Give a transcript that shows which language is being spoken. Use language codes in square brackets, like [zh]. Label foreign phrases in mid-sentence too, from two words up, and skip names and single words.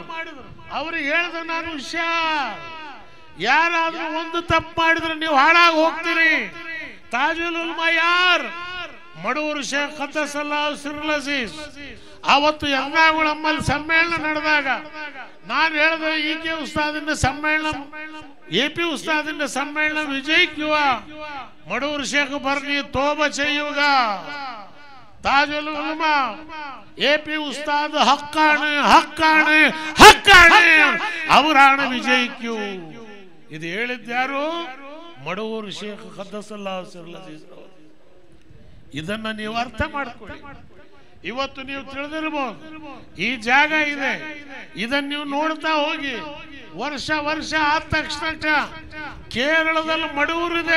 [kn] ಅವ್ರಿಗೆ ಹೇಳ್ದೆ ನಾನು ಹುಷಾರ್, ಯಾರಾದ್ರೂ ಒಂದು ತಪ್ಪು ಮಾಡಿದ್ರೆ ನೀವು ಹಾಳಾಗಿ ಹೋಗ್ತೀರಿ. ತಾಜುಲ್ ಉಲ್ಮಾ ಯಾರ್? ಮಡೂರು ಶೇಖ್ [ar] قدس الله سره العزيز. [kn] ಅವತ್ತು ಯಂಗಾಗುಳಮ್ಮಲ್ಲಿ ಸಮ್ಮೇಳನ ನಡೆದಾಗ ನಾನು ಹೇಳಿದೆ, EK ಉಸ್ತಾದಿನ ಸಮ್ಮೇಳನ, [ml] AP ഉസ്താദിന്റെ സമ്മേളനം വിജയിക്കുക. മടൂർ ഷേഖ് പറഞ്ഞു തോബ ചെയ്യുക. താജുൽ ഉലമ AP ഉസ്താദ് ഹക്കാണ്, ഹക്കാണ്, ഹക്കാണ്, അവരാണ് വിജയിക്കൂ. [kn] ഇത് ಹೇಳಿದ್ಯಾರು? ಮಡೂರ್ ಶೇಖ್ [ar] قدس الله سره العزيز. [kn] ಇದನ್ನ ನೀವು ಅರ್ಥ ಮಾಡ್ಕೊಳ್ಳಿ. ಇವತ್ತು ನೀವು ತಿಳಿದಿರಬಹುದು ಈ ಜಾಗ ಇದೆ, ಇದನ್ನ ನೀವು ನೋಡ್ತಾ ಹೋಗಿ. ವರ್ಷ ವರ್ಷ ಆದ ತಕ್ಷಣ ಕೇರಳದಲ್ಲಿ ಮಡೂರಿದೆ.